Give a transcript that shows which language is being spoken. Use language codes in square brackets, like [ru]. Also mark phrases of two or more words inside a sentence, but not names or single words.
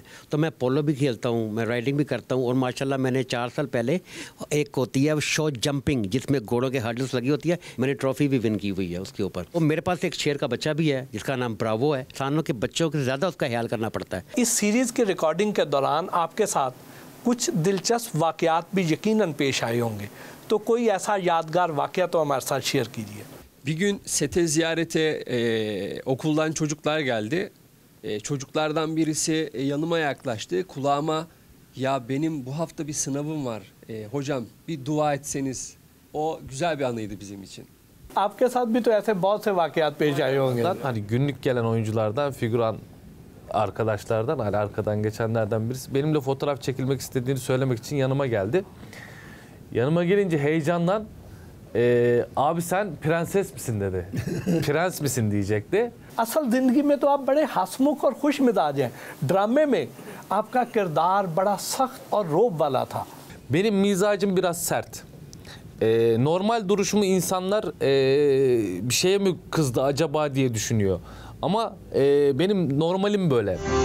[ur] تو میں پولو بھی کھیلتا ہوں، میں رائڈنگ بھی کرتا ہوں، اور ماشاءاللہ میں نے 4 سال پہلے ایک ہوتی ہے [en] show jumping [ur] جس میں گھوڑوں کے ہرڈلز لگی ہوتی ہے، میں نے ٹرافی بھی وِن کی ہوئی ہے اس کے اوپر. اور میرے پاس ایک شیر کا بچہ بھی ہے جس کا نام براوو ہے۔ انسانوں کے بچوں سے زیادہ اس کا خیال کرنا پڑتا ہے. اس سیریز کے ریکارڈنگ کے دوران آپ کے ساتھ کچھ دلچسپ واقعات بھی یقیناً پیش آئے ہوں گے، تو کوئی ایسا یادگار واقعہ تو ہمارے ساتھ شیئر کیجیے. [tr] Bir gün sete ziyarete okuldan çocuklar geldi. Çocuklardan birisi yanıma yaklaştı. Kulağıma ya benim bu hafta bir sınavım var. Hocam bir dua etseniz. O güzel bir anıydı bizim için. [ur] آپ کے ساتھ بھی تو ایسے بہت سے واقعات پیش آئے ہوں گے. [tr] Hani günlük gelen oyunculardan, figüran arkadaşlardan, hani arkadan geçenlerden birisi benimle fotoğraf çekilmek istediğini söylemek için yanıma geldi. Yanıma gelince heyecandan abi sen prenses misin dedi. Prens misin diyecekti. [ur] اصل زندگی میں تو آپ بڑے ہنس مکھ اور خوش مزاج ہیں. ڈرامے میں آپ کا کردار بڑا سخت اور رعب والا تھا. [tr] Benim mizacım biraz sert. Normal duruşumu insanlar bir şeye mi kızdı acaba diye düşünüyor. Ama benim normalim böyle.